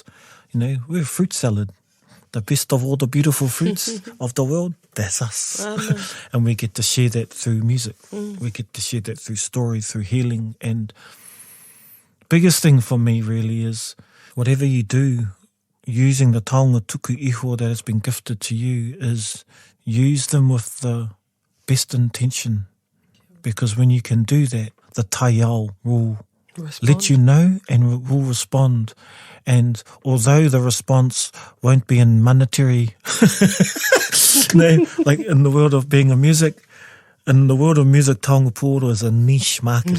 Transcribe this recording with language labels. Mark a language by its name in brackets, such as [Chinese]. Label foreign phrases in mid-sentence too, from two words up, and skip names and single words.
[English] We're a fruit salad. The best of all the beautiful fruits of the world, that's us. And we get to share that through music. We get to share that through story, through healing. And biggest thing for me really is whatever you do, using the [Māori] taonga tuku iho [English] that has been gifted to you, is use them with the best intention. Because when you can do that, the taiao will let you know and will respond. And although the response won't be in monetary, like in the world of being a music, in the world of music, [Māori] Taonga Pūoro [English] is a niche market.